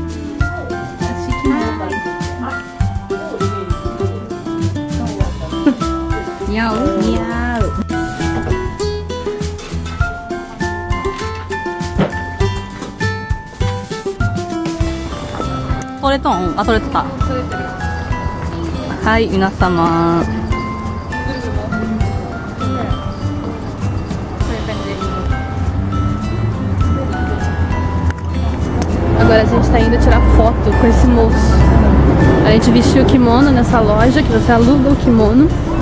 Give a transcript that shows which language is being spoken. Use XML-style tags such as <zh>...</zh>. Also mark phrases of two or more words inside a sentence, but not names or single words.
<ja>似合う？似合う。撮れとん？あ、撮れてた。はい、皆様。</ja> <pt>Agora a gente está indo tirar foto com esse moço. A gente vestiu o kimono nessa loja, que você aluga o kimono.</pt>